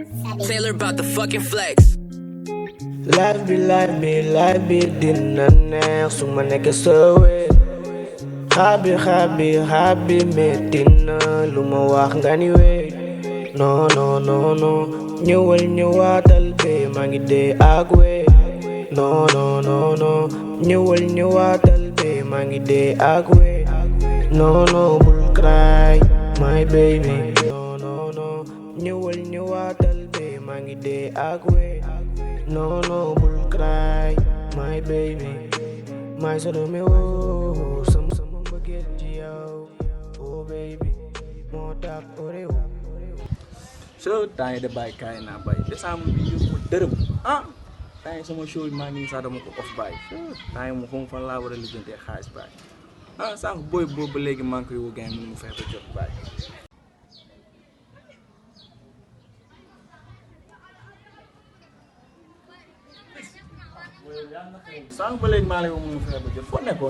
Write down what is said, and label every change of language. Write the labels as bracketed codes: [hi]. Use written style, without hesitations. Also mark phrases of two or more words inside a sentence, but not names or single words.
[en] Taylor about the fucking flex. Life be [wo] dina neex su ma nekk sa wet xabi metti na lu ma wax nga ni wet non ñëwal ñëwaatal be maa ngi dee ak wet non ñëwal ñëwaatal be maa ngi dee ak wet non bul [en] cry my baby [wo] non ñëwal ñëwaatal be maa ngi dee ak wet no bul [en] cry my baby my solo me [wo] woo sama mbëggeel ci yow [en] oh baby [wo] moo tax oreo so temps yi de bàyyi kaay naa bàyyi décembre bi yóbbu dërëm ah temps yi sama show maa ngi sax dama ko off bàyyi temps yi mu xam fan laa war a lijjantee xaalis bàyyi ah sànq booy boobu ba léegi maa ngi koy woo gars yi mu fexe ba jot bàyyi sànq ba léegi maa lay woo mu fexe ba jot foo nekkoon